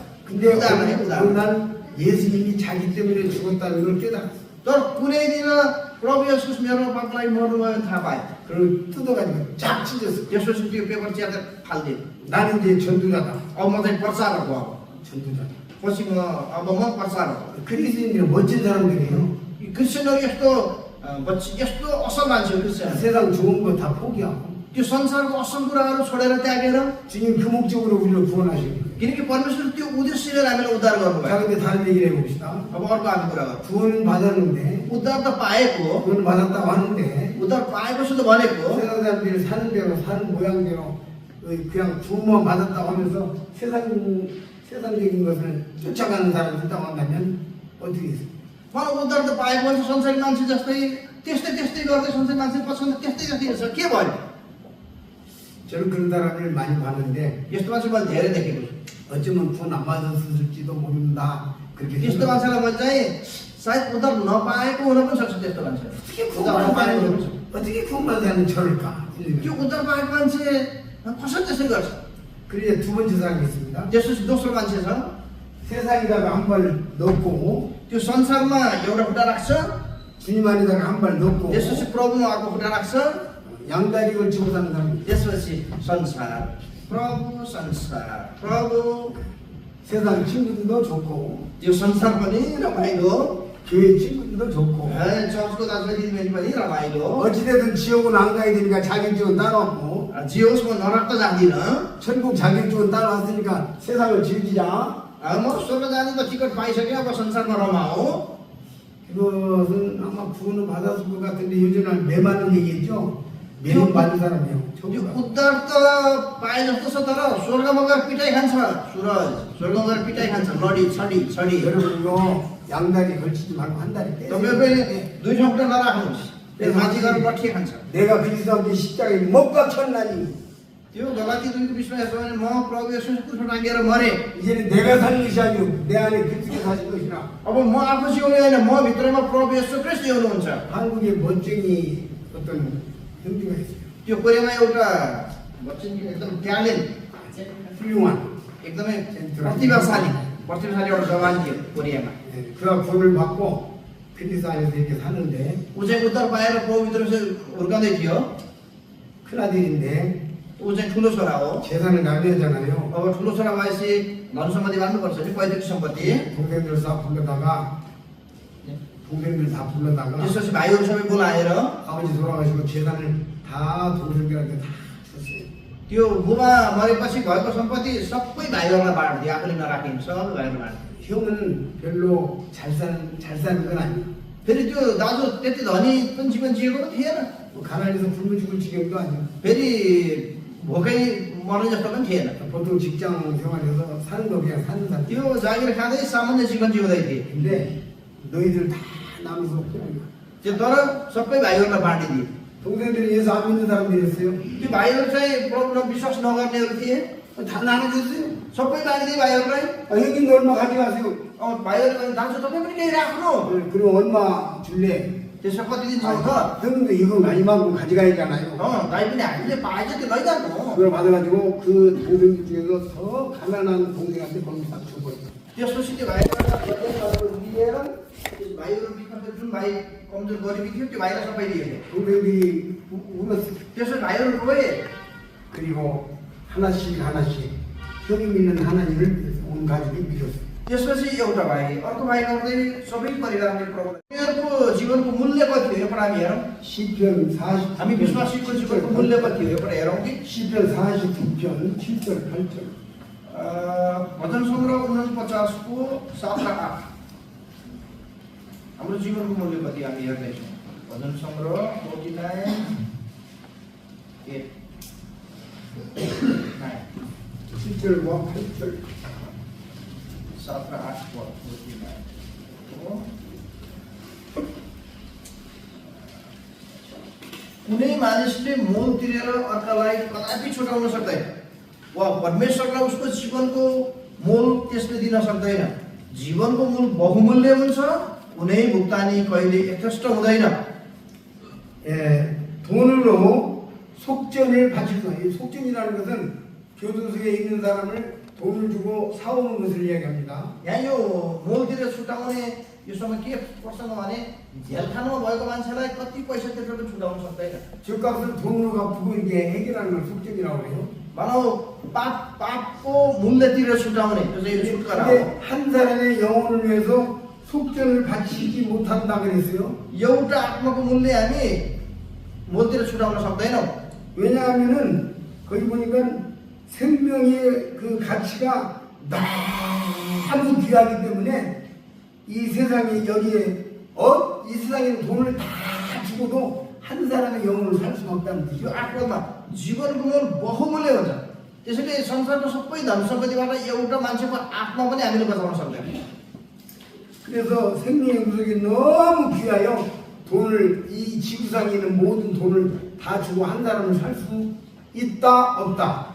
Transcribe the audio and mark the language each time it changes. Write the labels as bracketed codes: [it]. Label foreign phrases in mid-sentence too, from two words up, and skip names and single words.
[ko] 근데 어느 날 예수님이 자기 때문에 죽었다는 걸 깨달았어. [ne] तर कुनै दिन प्रभु येशूस मेरो पापलाई मर्नुभयो थाहा पाए [ko] 그걸 뜯어가지고 쫙 찢었어. [ne] त्यसपछि त्यो पेपर च्याएर फाल्दिए [ko] 나는 이제 전도자다. [ne] अब म चाहिँ प्रचारक हो [ko] 전도자다. [ne] पछि अब म प्रचारक हो [ko] 그리스도인들은 멋진 사람들이에요. [ne] 이 क्रिस्चियनहरू यस्तो असल मान्छे हो क्रिस्चियन [ko] 세상 좋은 거 다 포기하고 [ne] त्यो संसारको असल कुराहरू छोडेर त्यागेर [ko] 주님 그 목적으로 우리를 구원하시는 거예요. [ne] किनकि परमेश्वर त्यो उद्देश्यले हामीलाई उद्धार [ko] 자, [ne] गर्नुभयो [ko] 근데 다른 얘기를 해봅시다. [ne] अब अर्को हामी कुरा गर्छौँ [ko] 구원은 받았는데, [ne] उद्धार त पाएको [ko] 구원 받았다고 하는데, [ne] उद्धार पाएपछि त भनेको [ko] 세상 사람들이 사는 대로, 사는 모양대로, 그냥 구원만 받았다고 하면서 세상적인 것을 쫓아가는 사람이 있다고 한다면, 어떻게 했어요? [ne] मलाई उद्धार त पाएको भने संसारी मान्छे जस्तै त्यस्तै गर्दै संसारी मान्छे पछाडि त्यस्तै हुन्छ के भयो [ko] 저는 그런 사람을 많이 봤는데, [ne] यस्तो मान्छे मैले धेरै देखेको छु [ko] 어쩌면 구원 안 받았을지도 모른다. 그렇게 [ne] त्यस्तो [ko] 생각해요. [ne] मान्छेलाई मैले चाहिँ सायद उद्धार नपाएको हुन पनि सक्छ त्यस्तो मान्छे [ko] 어떻게 [ne] उद्धार [ko] 구원 [ne] नपाएको हुन [ko] 받는, [ne] सक्छ [ko] 어떻게 구원받지 않는 저럴까? [ne] त्यो उद्धार पाएको मान्छे कसरी त्यसै गर्छ [ko] 그리고 두 번째 사람이 있습니다. [ne] त्यसपछि दोस्रो मान्छे छ [ko] 세상에다가 한 발 넣고, [ne] त्यो संसारमा एउटा खुट्टा राख्छ [ko] 주님 안에다가 한 발 넣고, [ne] त्यसपछि प्रभुमा अर्को खुट्टा राख्छ [ko] 양다리 걸치고 사는 사람. [ne] त्यसपछि संसार प्रभु [ko] 세상 친구들도 좋고, [ne] त्यो संसार पनि रमाइलो [ko] 교회 친구들도 좋고, [ne] चर्चको दाजुभाइ दिदीबहिनी पनि रमाइलो [ko] 어찌되든 지옥은 안 가야 되니까 자기 쪽은 따라왔고, [ne] जे होस् म नरक त जाँदिनँ [ko] 천국 자기 쪽은 따라왔으니까 세상을 즐기자. [ne] म स्वर्ग जाने त टिकट पाइसकेँ अब संसारमा रमाऊ [ko] 이것은 아마 구원을 받았을 것 같은데 요즘은 매맞는 얘기했죠. 매는 받은 사람이에요. [ne] त्यो उद्धार त पाए जस्तो छ तर स्वर्गमा गएर पिटाइ खान्छ स्वर्गमा गएर पिटाइ खान्छ लडी छडी [ko] 여러분 이거 양다리 걸치지 말고 한 다리 떼. [ne] तपाईँ पनि दुई ठाउँबाट नराख्नुहोस् त्यो माथि गएर लट्ठिए खान्छ [ko] 내가 그리스도 함께 십자가에 못 박혔나니 [ne] त्यो गलाती 2को विषयमा यस्तो भने म प्रभु येशूको क्रुसमा टाँगिएर मरे [ko] 이제는 내가 사는 것이 아니오 내 안에 그리스도가 사실 것이라. [ne] अब म आफू जिउने होइन म भित्रमा प्रभु येशू ख्रीष्ट जिउनुहुन्छ [ko] 한국에 멋쟁이 어떤 형제가 있어요. [ne] त्यो कोरियामा एउटा एकदम ट्यालेन्ट [ko] 훌륭한. [ne] एकदमै प्रतिभाशाली एउटा जवान थियो कोरियामा [ko] 그가 구원을 받고 그리스도 안에서 이렇게 사는데 [ne] ऊ चाहिँ उद्धार पाएर प्रभु भित्र हुर्काउँदै थियो [ko] 큰 아들인데 [ne] ऊ चाहिँ ठुलो छोरा हो [ko] 재산을 나누잖아요. [ne] अब ठुलो छोरा भएपछि धन सम्पत्ति बाँड्नुपर्छ नि पैतृक सम्पत्ति [ko] 동생들 다 불러다가 [ne] त्यसपछि भाइहरू सबै बोलाएर [ko] 아버지 돌아가시고 재산을 다 동생들한테 다 줬어요. [ne] त्यो बुबा मरेपछि भएको सम्पत्ति सबै भाइहरूलाई बाँडिदियो आफूले नराखिन् सबै भाइहरू बाँडिदियो [ko] 형은 별로 잘 사는 건 아니야. [ne] फेरि त्यो दाजु त्यति धनी पनि जीवन जिएको पनि थिएन [ko] 뭐 가난해서 굶어 죽을 지경도 아니야. [ne] फेरि भोकै मर्ने जस्तो पनि थिएन [ko] 보통 직장 생활에서 사는 거 그냥 사는 사람. [ne] त्यो जागिर खाँदै सामान्य जीवन जिउँदै थिए [ko] 근데 너희들 다 나눠서 그냥 [ne] त्यो तर सबै भाइहरूलाई बाँडिदिए [ko] 동생들이 예수 안 믿는 사람들이었어요. [ne] त्यो भाइहरू चाहिँ प्रभुमा विश्वास नगर्नेहरू थिए [ko] 다 나눠줬어요. [ne] सबै बाँडिदिए भाइहरूलाई [ko] 여기는 얼마 가져가세요. [ne] भाइहरू भने दाजु तपाईँ पनि केही राख्नु [ko] 그럼 얼마 줄래? [ne] त्यसमा कति दिन छ [ko] 형도 이거 많이만큼 가져가야잖아요. [ne] दाइ पनि हामीले पाएछ त्यो लैजानु [ko] 그걸 받아가지고 그 동생들 중에서 더 가난한 동생한테 거기 딱 줘버렸어요. [ne] त्यसपछि त्यो भाइहरू लिएर भाइहरू बिचमा जुन भाइ कमजोर गरिबी थियो त्यो भाइलाई सबै दिए [ko] 동생들이 울었어요. [ne] त्यसपछि भाइहरू रोए [ko] 그리고 하나씩 형이 믿는 하나님을 온 가족이 믿었어요. [ne] त्यसपछि एउटा भाइ अर्को भाइ गर्दै सबै परिवारले प्रभु उनीहरूको जीवनको मूल्य कति हो एउटा हामी हेरौँ [ko] 시편 40 [ne] हामी विश्वासीको जीवनको मूल्य कति हो एउटा हेरौँ कि [ko] 시편 49편 7절 8절 [ne] भजन सङ्ग्रह 49 को 7 र 8 हाम्रो जीवनको मूल्य कति हामी हेर्दैछौँ भजन सङ्ग्रह 49 [ko] 7절과 8절 [ne] 7 र 8 पद 49 कुनै मानिसले मोल तिरेर अर्कालाई कदापि छुटाउन सक्दैन वा परमेश्वरलाई उसको जीवनको मोल त्यसले दिन सक्दैन। जीवनको मूल बहुमूल्य हुन्छ, कुनै भुक्तानी कहिले यथेष्ट हुँदैन। [ko] 돈으로 속전을 바칠 수 있어요. 속전이라는 것은 교도소에 있는 사람을 돈을 주고 사오는 것을 이야기합니다. [ne] यहाँ यो मोल तिरेर छुटाउने यो समय के प्रसङ्ग भने झेलखानामा भएको मान्छेलाई कति पैसा तिरेर छुटाउन सक्दैन। [ko] 죄값을 돈으로 갚고 이게 해결하는 걸 속전이라고 해요. [ne] मानव पापको मूल्य तिरेर छुटाउने त्यो चाहिँ छुटकारा हो। [ko] 근데 한 사람의 영혼을 위해서 속전을 바치지 못한다 그랬어요. [ne] एउटा आत्माको मूल्य हामी मोलतिर छुटाउन सक्दैनौँ। [ko] 왜냐하면은 거기 보니까 생명의 그 가치가 너무 귀하기 때문에 이 세상에 여기에 이 세상에 돈을 다 주고도 한 사람의 영혼을 살 수가 없다는 [ne] यो [ko] 뜻이죠. [ne] आत्मामा जीवनको मूल बहुमूल्य हुन्छ। त्यसैले संसारको सबै धन सम्पत्तिबाट एउटा मान्छेको आत्मा पनि हामीले बचाउन सक्दैनौँ। [ko] 그래서 생명의 구속이 너무 귀하여 돈을 이 지구상에 있는 모든 돈을 다 주고 한 사람을 살 수 있다 없다.